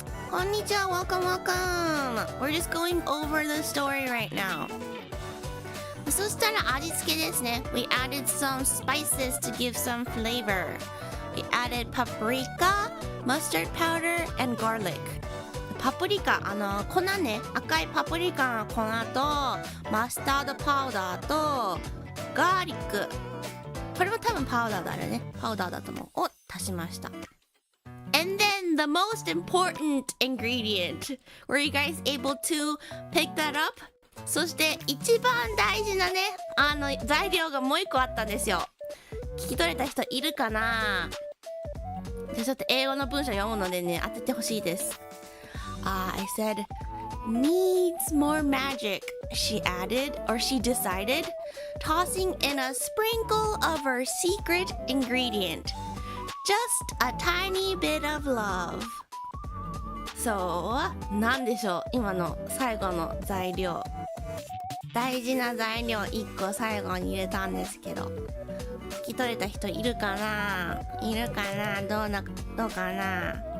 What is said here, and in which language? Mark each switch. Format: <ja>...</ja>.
<ja>こんにちは、 welcome。</ja> <en>We're just going over the story right now。</en> <ja>そしたら味付けですね。</ja> <en>We added some spices to give some flavor。 We added paprika, mustard powder, and garlic。</en> <ja>パプリカ、粉ね、赤いパプリカの粉とマスタードパウダーとガーリック、これも多分パウダーだね、パウダーだと思う、を足しました。</ja> <en>And then the most important ingredient, were you guys able to pick that up?</en> <ja>そして一番大事なね、材料がもう一個あったんですよ。聞き取れた人いるかな。じゃあちょっと英語の文章読むのでね、当ててほしいです。</ja> <en>I said, needs more magic, she added, or she decided, tossing in a sprinkle of her secret ingredient. Just a tiny bit of love.</en> <ja>そう、なんでしょう、今の最後の材料。大事な材料1個最後に入れたんですけど、聞き取れた人いるかな、いるかな、どうかな。</ja>